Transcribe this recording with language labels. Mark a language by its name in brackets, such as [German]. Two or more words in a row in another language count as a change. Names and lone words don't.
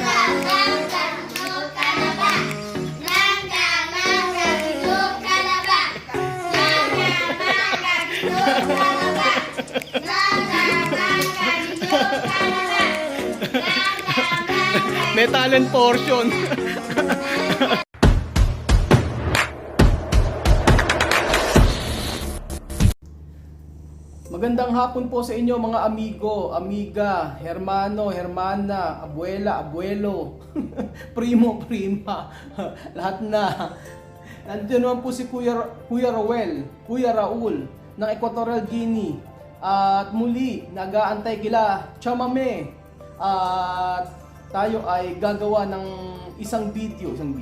[Filipino] May talent portion. Magandang hapon po sa inyo mga [Spanish] amigo, amiga, hermano, hermana, abuela, abuelo, primo, prima, [Filipino] lahat na. Nandiyan naman po si Kuya Raul ng Equatorial Guinea. At muli, nag-aantay kila Chamame. At tayo ay gagawa ng isang video.